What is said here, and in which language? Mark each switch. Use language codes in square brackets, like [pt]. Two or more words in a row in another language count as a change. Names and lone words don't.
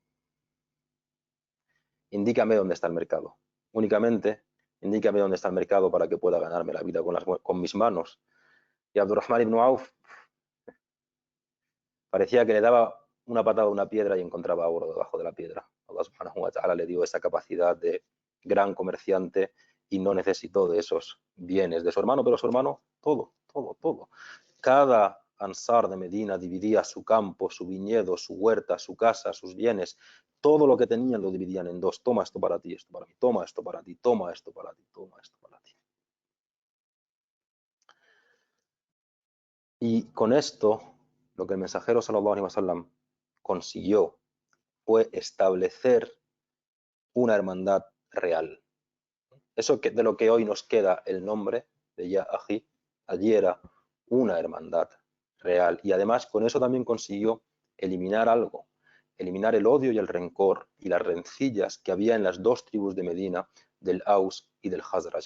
[es] Indícame dónde está el mercado. Únicamente, indícame dónde está el mercado para que pueda ganarme la vida con mis manos. Y Abdurrahman ibn Auf parecía que le daba una patada a una piedra y encontraba oro debajo de la piedra. [ar] الله سبحانه وتعالى [es] le dio esa capacidad de gran comerciante y no necesitó de esos bienes de su hermano, pero su hermano todo, todo, todo. Cada Ansar de Medina dividía su campo, su viñedo, su huerta, su casa, sus bienes, todo lo que tenían lo dividían en dos. Toma esto para ti, esto para mí, toma esto para ti, toma esto para ti, toma esto para ti. Y con esto, lo que el mensajero [ar] صلى الله عليه وسلم [es] consiguió fue establecer una hermandad real. Eso que, de lo que hoy nos queda el nombre de [ar] يا أخي, [es] allí era una hermandad real. Y además con eso también consiguió eliminar algo, eliminar el odio y el rencor y las rencillas que había en las dos tribus de Medina, del Aus y del Hazraj.